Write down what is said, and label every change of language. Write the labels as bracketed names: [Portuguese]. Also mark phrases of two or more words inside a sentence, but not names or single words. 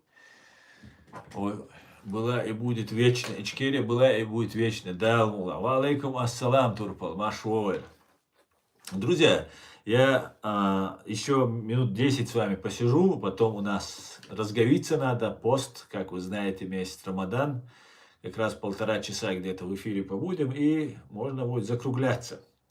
[Russian] Ой, была и будет вечно. Ичкерия была и будет вечно. Да, Аллах. [Arabic] وعليكم السلام, Турпал. [Chechen] Машвовер. [Russian] Друзья, я еще минут 10 с вами посижу. Потом у нас разговиться надо. Пост, как вы знаете, месяц Рамадан. Как раз 1,5 часа где-то в эфире побудем. И можно будет закругляться.